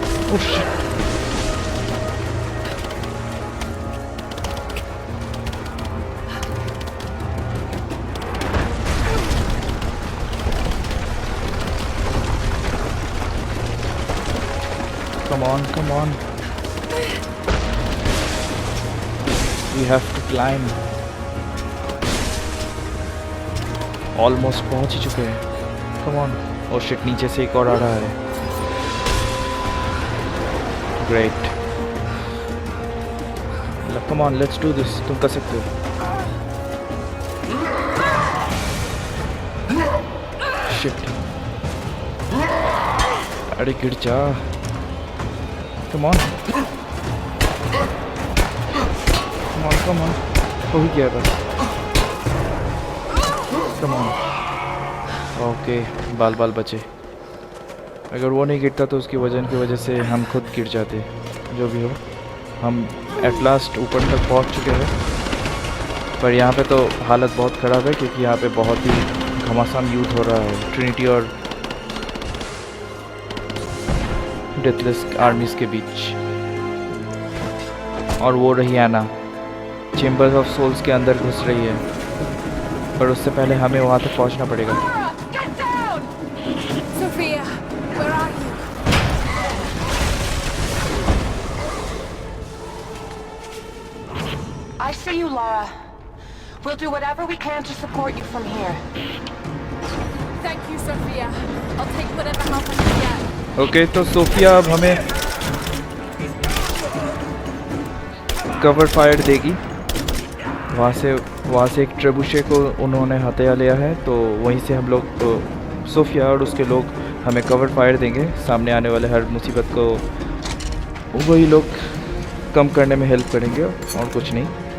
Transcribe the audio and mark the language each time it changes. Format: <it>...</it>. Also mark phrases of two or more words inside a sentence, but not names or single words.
<en>Oh shit. Come on, come on. We have to climb.</en> <hi>Almost पहुंच ही चुके हैं.</hi> <en>Come on. Oh shit,</en> <hi>नीचे से एक और आ रहा है.</hi> <en>Great. Come on, let's do this.</en> <hi>तुम कर सकते हो.</hi> <en>Shit.</en> <hi>अरे गिर जा.</hi> <en>Come on. Come on, come on.</en> <hi>हो ही गया बस.</hi> <en>Come on.</en> <hi>ओके, बाल बाल बचे. अगर वो नहीं गिरता तो उसकी वजन की वजह से हम खुद गिर जाते. जो भी हो, हम</hi> <en>at last</en> <hi>ऊपर तक पहुंच चुके हैं. पर यहाँ पे तो हालत बहुत ख़राब है क्योंकि यहाँ पे बहुत ही घमासान युद्ध हो रहा है ट्रिनिटी और डेथलेस आर्मीज़ के बीच. और वो रही एना चेम्बर्स ऑफ सोल्स के अंदर घुस रही है. पर उससे पहले हमें वहाँ तक पहुँचना पड़ेगा.</hi> <en>Sophia, where are you? I see you, Lara. We'll do whatever we can to support you from here. Thank you, Sophia. I'll take whatever help I can get.</en> <hi>ओके, तो सोफिया अब हमें</hi> <en>cover fire</en> <hi>देगी. वहाँ से एक ट्रेबुशे को उन्होंने हत्या लिया है, तो वहीं से हम लोग सोफिया और उसके लोग हमें</hi> <en>cover fire</en> <hi>देंगे. सामने आने वाले हर मुसीबत को वही लोग कम करने में हेल्प करेंगे और कुछ नहीं.</hi>